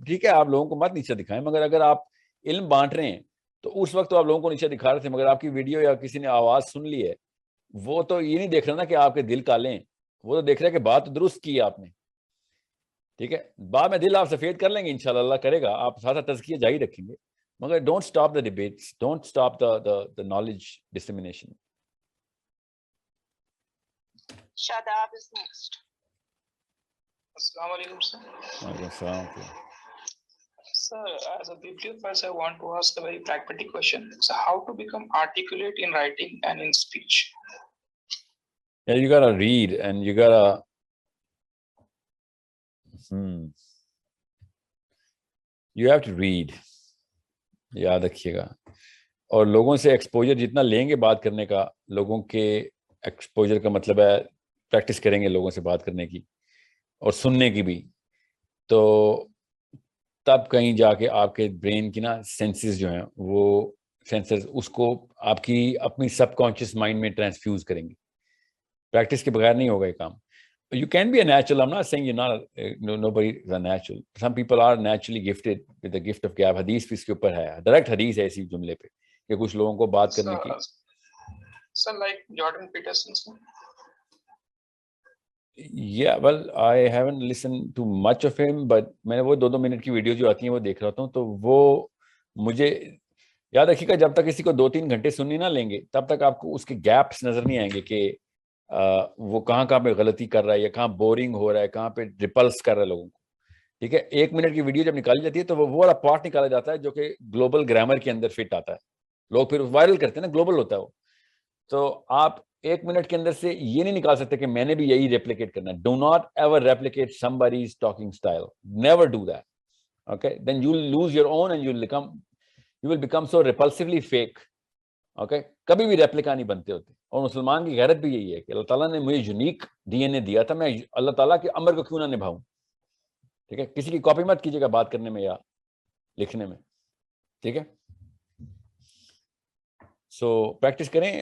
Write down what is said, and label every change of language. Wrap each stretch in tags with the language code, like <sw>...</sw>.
<ur>ٹھیک ہے, آپ لوگوں کو مت نیچے دکھائیں, مگر اگر آپ علم بانٹ رہے ہیں تو اس وقت تو آپ لوگوں کو نیچے دکھا رہے تھے, مگر آپ کی ویڈیو یا کسی نے آواز سن لی ہے, وہ تو یہ نہیں دیکھ رہا نا کہ آپ کے دل کالے ہیں, وہ تو دیکھ رہے کہ بات درست کی ہے آپ نے. ٹھیک ہے, بعد میں دل آپ سفید کر لیں گے انشاءاللہ, اللہ کرے گا, آپ ساتھ ساتھ تزکیہ جاری رکھیں گے, مگر</ur> <en>Don't stop the debates, don't stop the knowledge dissemination. Shadab is next. Assalamu alaikum, sir.</en> <ur>وعلیکم السلام.</ur> <en>Sir, as a bibliophile, I want to ask a very pragmatic question. So, how to become articulate in writing and in speech? Yeah, you gotta read and you gotta you have to read.</en> <ur>یاد رکھیے گا, اور لوگوں سے exposure جتنا لیں گے بات کرنے کا, لوگوں کے ایکسپوجر کا مطلب ہے پریکٹس کریں گے لوگوں سے بات کرنے کی اور سننے کی بھی, تو تب کہیں جا کے آپ کے برین کی نا سینسز جو ہیں وہ سینسز اس کو آپ کی اپنی سب کانشیس مائنڈ میں ٹرانسفیوز کریں گے. پریکٹس کے بغیر نہیں ہوگا یہ کام.</ur> <en>You can be a natural. I'm not saying you're not. Nobody is a natural. Some people are naturally gifted with the gift of gab.</en> <ur>حدیث بھی اس کے اوپر ہے, ڈائریکٹ حدیث ہے اسی جملے پہ کہ کچھ لوگوں کو بات کرنے کی.</ur> <en>Sir, like Jordan Peterson, sir. Yeah, well, I haven't listened to much of him, but</en> <ur>میں نے وہ 2 منٹ کی ویڈیو جو آتی ہیں وہ دیکھ رہا ہوں. تو وہ مجھے یاد رکھیے گا جب تک کسی کو 2-3 گھنٹے سننی نہ لیں گے تب تک آپ کو اس کے گیپس نظر نہیں آئیں گے کہ وہ کہاں پہ غلطی کر رہا ہے یا کہاں بورنگ ہو رہا ہے, کہاں پہ ریپلس کر رہا ہے لوگوں کو. ٹھیک ہے, 1 منٹ کی ویڈیو جب نکالی جاتی ہے تو وہ والا پارٹ نکالا جاتا ہے جو کہ گلوبل گرامر کے اندر فٹ آتا ہے. لوگ پھر وائرل کرتے ہیں نا, گلوبل ہوتا ہے وہ. تو آپ 1 منٹ کے اندر سے یہ نہیں نکال سکتے کہ میں نے بھی یہی ریپلیکیٹ کرنا ہے.</ur> <en>Do not ever replicate somebody's talking style. Never do that. Okay, then you will lose your own and you will become so repulsively fake.</en> <ur>Okay, کبھی بھی ریپلیکا نہیں بنتے ہوتے. اور مسلمان کی غیرت بھی یہی ہے کہ اللہ تعالیٰ نے مجھے یونیک ڈی این اے دیا تھا, میں اللہ تعالیٰ کے امر کو کیوں نہ نبھاؤں. ٹھیک ہے, کسی کی کاپی مت کیجیے گا بات کرنے میں یا لکھنے میں. ٹھیک ہے, سو پریکٹس کریں.</ur>